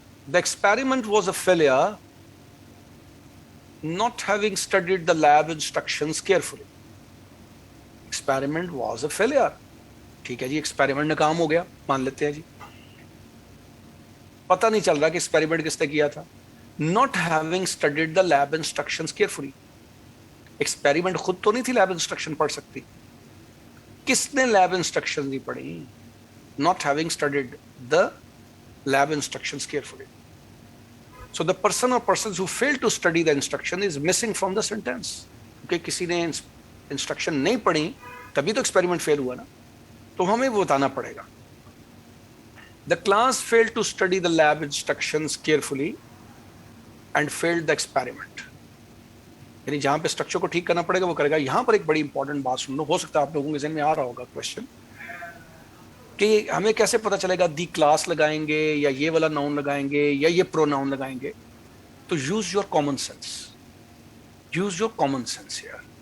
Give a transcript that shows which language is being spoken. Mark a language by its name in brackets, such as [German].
[English] The experiment was a failure not having studied the lab instructions carefully. Experiment was a failure. [Hindi] ठीक है जी, experiment नाकाम हो गया, मान लेते हैं जी. पता नहीं चल रहा कि एक्सपेरिमेंट किसने किया था. [English] Not having studied the lab instructions carefully. [Hindi] Experiment खुद तो नहीं थी लैब इंस्ट्रक्शन पढ़ सकती, किसने लैब इंस्ट्रक्शन नहीं पढ़ी? [English] Not having studied the lab instructions carefully. So the person or persons who fail to study the instruction is missing from the sentence. [Hindi] क्योंकि किसी ने इंस्ट्रक्शन नहीं पढ़ी तभी तो एक्सपेरिमेंट फेल हुआ ना, तो हमें वो बताना पड़ेगा. [English] The class failed to study the lab instructions carefully and failed the experiment. [Hindi] यानी जहां पे स्ट्रक्चर को ठीक करना पड़ेगा वो करेगा. यहां पर एक बड़ी इंपॉर्टेंट बात सुन लो, हो सकता है आप लोगों के ज़हन में आ रहा होगा क्वेश्चन कि हमें कैसे पता चलेगा दी क्लास लगाएंगे या ये वाला नाउन लगाएंगे या ये प्रोनाउन लगाएंगे. [English] तो use your common sense, use your common sense here.